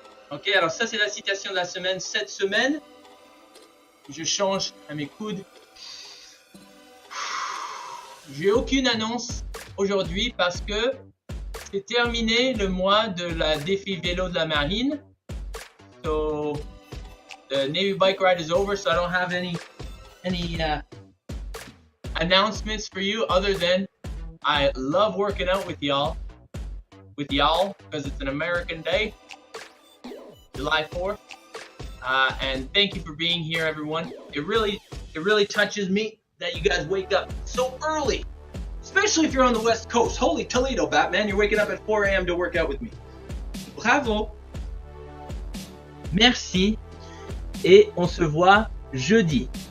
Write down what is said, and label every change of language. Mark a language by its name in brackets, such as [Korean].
[French] Ok, alors ça c'est la citation de la semaine. Cette semaine, je change à mes coudes. J'ai aucune annonce aujourd'hui parce que c'est terminé le mois de la défi vélo de la marine. [English] So the Navy bike ride is over, so I don't have any announcements for you other than I love working out with y'all because it's an American day, July 4th. And thank you for being here, everyone. It really touches me that you guys wake up so early, especially if you're on the West Coast. Holy Toledo, Batman, you're waking up at 4 a.m. to work out with me. Bravo. [French] Merci. Et on se voit jeudi.